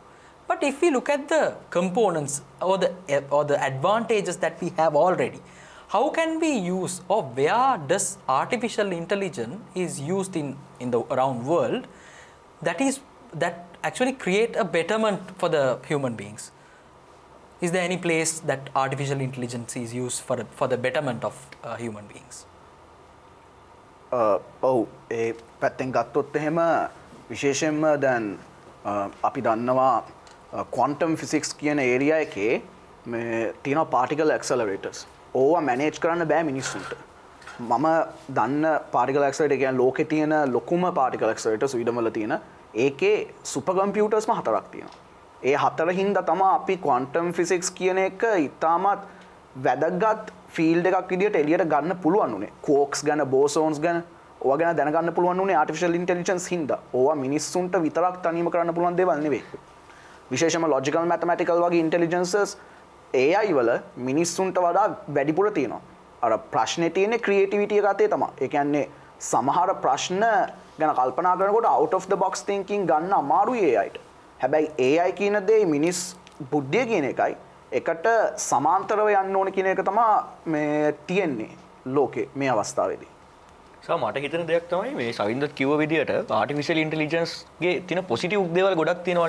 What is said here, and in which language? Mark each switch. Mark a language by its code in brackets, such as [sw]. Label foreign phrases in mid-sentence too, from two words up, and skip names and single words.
[en] But if we look at the components or the advantages that we have already, how can we use, or where does artificial intelligence is used in the around world that actually create a betterment for the human beings? Is there any place that artificial intelligence is used for the betterment of human beings? [si] ඔව් ඒ පැත්තෙන් ගත්තොත් එහෙම විශේෂයෙන්ම දැන් අපි දන්නවා [en] quantum physics [si] කියන area එකේ මේ තියෙනවා [en] particle accelerators. [si] ඕවා manage කරන්න බෑ මිනිස්සුන්ට. මම දන්න [en] particle accelerator [si] කියන්නේ ලෝකේ තියෙන ලොකුම [en] particle accelerator [si] ස්වීඩන් වල තියෙන. ඒකේ [en] super computers [si] ම 4ක් තියෙනවා. ඒ 4 හින්දා තමයි අපි [en] quantum physics [si] කියන එක ඉතාමත් වැදගත් ෆීල්ඩ් එකක් විදියට එළියට ගන්න පුළුවන් උනේ. quarks ගැන bosons ගැන ඕවා ගැන දැනගන්න පුළුවන් උනේ [en] artificial intelligence [si] හින්දා. ඕවා මිනිස්සුන්ට විතරක් තනියම කරන්න පුළුවන් දේවල් නෙවෙයි. විශේෂයෙන්ම [en] logical mathematical [si] වගේ intelligences AI වල මිනිස්සුන්ට වඩා වැඩිපුර තියෙනවා. අර ප්‍රශ්නේ තියෙන්නේ creativity එක අතේ තමයි. ඒ කියන්නේ සමහර ප්‍රශ්න ගැන කල්පනා කරනකොට [en] out of the box thinking [si] ගන්න අමාරුයි AIට. හැබැයි AI කියන දේ මිනිස් බුද්ධිය කියන එකයි එකට සමාන්තරව යන්න ඕන කියන එක තමයි මේ තියෙන්නේ ලෝකේ මේ අවස්ථාවේදී. මට හිතන දෙයක් තමයි මේ සවින්දත් කිව්ව විදිහට [en] artificial intelligence [si] ගේ තියෙන පොසිටිව් දේවල් ගොඩක් තියෙනවානේ.